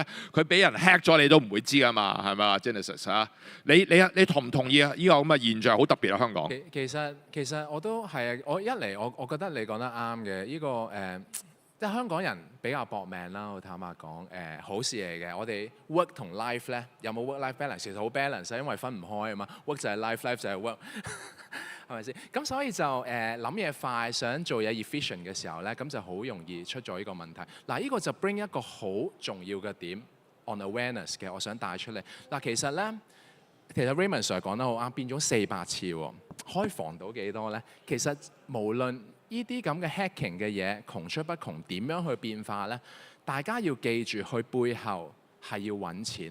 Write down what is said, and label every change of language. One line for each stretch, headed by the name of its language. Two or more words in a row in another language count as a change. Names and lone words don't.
Cantonese: 佢俾人 hack 咗你都唔會知噶嘛，係咪啊 Genesis 你同唔同意啊？呢個咁嘅現象好特別啊，香港。其實我都係我一嚟我覺得你講得啱嘅，呢個即係香港人比較搏命啦，我坦白講好事嚟嘅。我哋 work 同 life 咧有冇
English: work-life balance？
Cantonese: 其實好 balance，因為分唔開啊嘛。work 就係 life，life 就係 work， 係咪先？咁所以就諗嘢快，想做嘢 efficient 嘅時候咧，咁就好容易出咗呢個問題。嗱，呢個就 bring 一個好重要嘅點
English: on awareness
Cantonese: 嘅，我想帶出嚟。嗱，其實 Raymond Sir 講得好啱，變咗400次喎，可以防到幾多咧？其實無論呢啲咁嘅 hacking 嘅嘢窮出不窮，點樣去變化呢？大家要記住，佢背後係要揾錢。